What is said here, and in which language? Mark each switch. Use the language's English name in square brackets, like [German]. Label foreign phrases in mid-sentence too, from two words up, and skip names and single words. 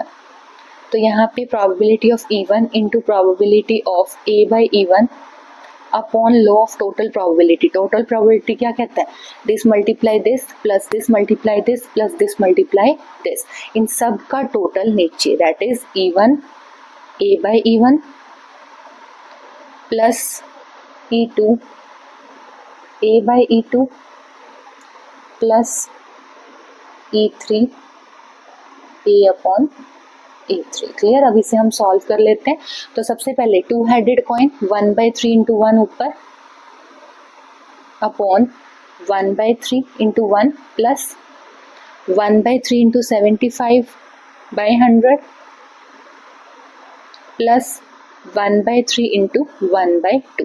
[Hindi] तो यहाँ पे [English] probability of E1 into probability of A/E1 upon law of total probability. total probability [Hindi] क्या कहता है, [English] this multiply this plus this multiply this plus this multiply this, [Hindi] इन सब का टोटल नीचे, [English] that is E1 A/E1 plus E2 A/E2 plus E3 A/E3. clear. [Hindi] अब इसे हम सॉल्व कर लेते हैं। तो सबसे पहले [English] 2 headed coin 1/3 into 1 [Hindi] ऊपर [English] upon 1/3 into 1 plus 1/3 into 75/100 plus 1/3 into 1/2.